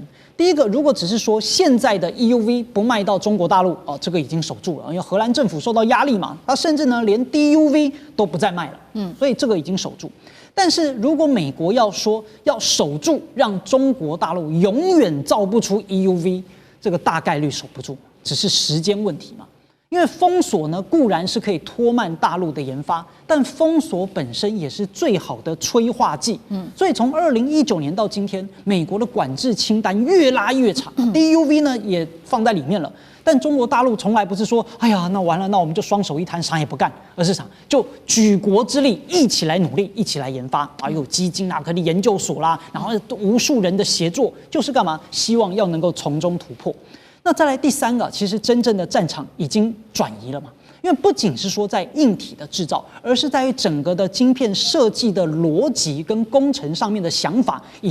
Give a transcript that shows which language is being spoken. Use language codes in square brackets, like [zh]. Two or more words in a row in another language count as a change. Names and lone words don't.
[zh] 第一個，如果只是說現在的 EUV 不賣到中國大陸，這個已經守住了，因為荷蘭政府受到壓力嘛，它甚至呢連 DUV 都不再賣了，所以這個已經守住。但是如果美國要說要守住，讓中國大陸永遠造不出 EUV，這個大概率守不住，只是時間問題嘛。因為封鎖呢固然是可以拖慢大陸的研發，但封鎖本身也是最好的催化劑。所以從2019年到今天，美國的管制清單越拉越長，DUV 呢也放在裡面了。但中國大陸從來不是說，哎呀，那完了，那我們就雙手一攤，啥也不幹，而是啥，就舉國之力一起來努力，一起來研發啊，有基金啊，可能研究所啦，然後無數人的協作，就是幹嘛？希望要能夠從中突破。那再來第三個，其實真正的戰場已經轉移了嘛。因為不僅是說在硬體的製造，而是在於整個的晶片設計的邏輯跟工程上面的想法已